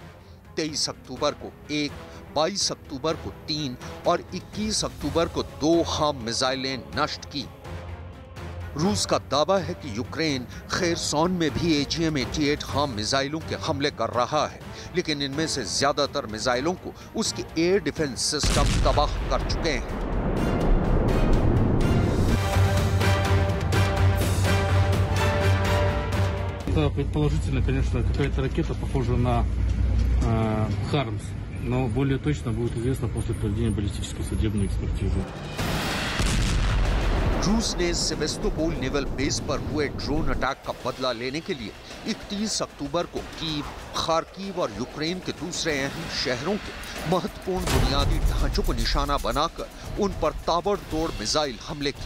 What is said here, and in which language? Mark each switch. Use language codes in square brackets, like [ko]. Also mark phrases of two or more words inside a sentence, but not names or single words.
[hi] 23 अक्टूबर को 1, 22 अक्टूबर को 3 और 21 अक्टूबर को 2 हार्म मिसाइलें नष्ट की। रूस का दावा है कि यूक्रेन खेरसॉन में भी AGM-88 हार्म मिसाइलों के हमले कर रहा है, लेकिन इनमें से ज्यादातर मिसाइलों को उसके [en] air defense system [hi] तबाह कर चुके हैं। [ru] Это предположительно, конечно, какая-то ракета, похожая на Хармс, но более точно будет известно после проведения баллистической судебной экспертизы. [hi] रूस ने सेवेस्तोपोल [en] naval base [hi] पर हुए [en] drone attack [hi] का बदला लेने के लिए 31 अक्टूबर को कीव, खार्किव और यूक्रेन के दूसरे अहम शहरों के महत्वपूर्ण बुनियादी ढांचों को निशाना बनाकर उन पर ताबड़तोड़ मिसाइल हमले किए।